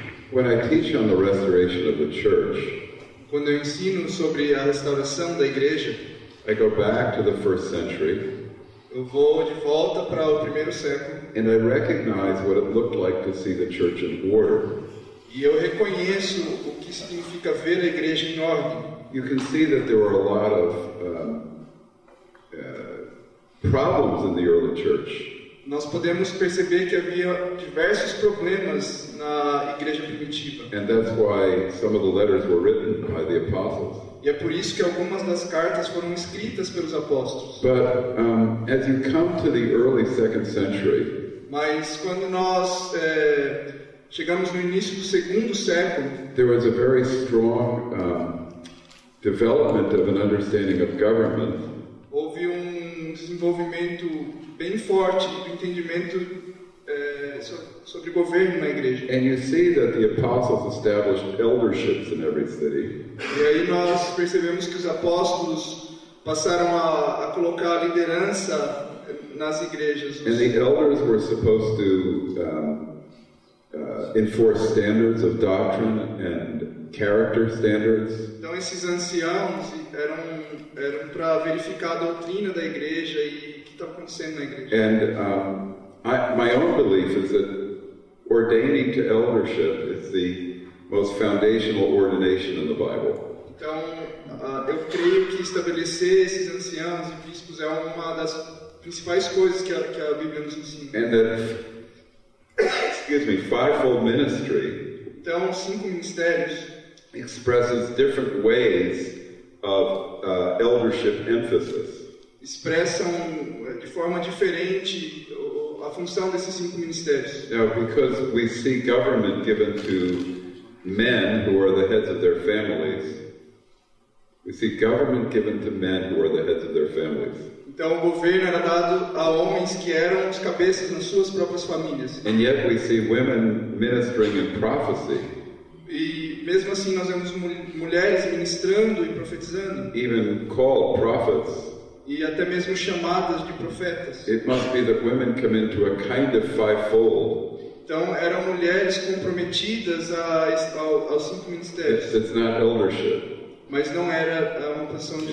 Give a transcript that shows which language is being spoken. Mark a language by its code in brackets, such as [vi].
[en] When I teach on the restoration of the church, [pt] quando eu ensino sobre a restauração da igreja, [en] I go back to the first century, [pt] eu vou de volta para o primeiro século, [en] and I recognize what it looked like to see the church in order. [pt] E eu reconheço o que significa ver a igreja em ordem. [en] You can see that there were a lot of problems in the early church. [pt] Nós podemos perceber que havia diversos problemas na igreja primitiva. [en] And that's why some of the letters were written by the apostles. [pt] E é por isso que algumas das cartas foram escritas pelos apóstolos. [en] But as you come to the early second century, [pt] mas quando nós chegamos no início do segundo século, [en] there was a very strong development of an understanding of government. [pt] Houve desenvolvimento bem forte do entendimento sobre governo na igreja. [en] And you see that the apostles established elderships in every city. [pt] E aí nós percebemos que os apóstolos passaram a colocar a liderança nas igrejas. [en] And the elders were supposed to enforce standards of doctrine and character standards. [pt] Então esses anciãos eram para verificar a doutrina da igreja e o que está acontecendo na igreja. [en] And my own belief is that ordaining to eldership is the most foundational ordination in the Bible. [pt] Então eu creio que estabelecer esses anciãos e bispos é uma das principais coisas que a Bíblia nos ensina. [en] And that, fivefold ministry. [pt] Então 5 ministérios [en] expresses different ways of eldership emphasis. [pt] Expressam de forma diferente a função desses 5 ministérios. [en] Now, because we see government given to men who are the heads of their families, we see government given to men who are the heads of their families. [pt] Então o governo era dado a homens que eram os cabeças nas suas próprias famílias. [en] And yet we see women ministering in prophecy. [pt] E mesmo assim nós vemos mulheres ministrando e profetizando. [en] Even called prophets. [pt] E até mesmo chamadas de profetas. [en] It must be that women come into a kind of fivefold. [pt] Então eram mulheres comprometidas aos 5 ministérios. [en] It's not eldership. [pt] Mas não era uma posição de...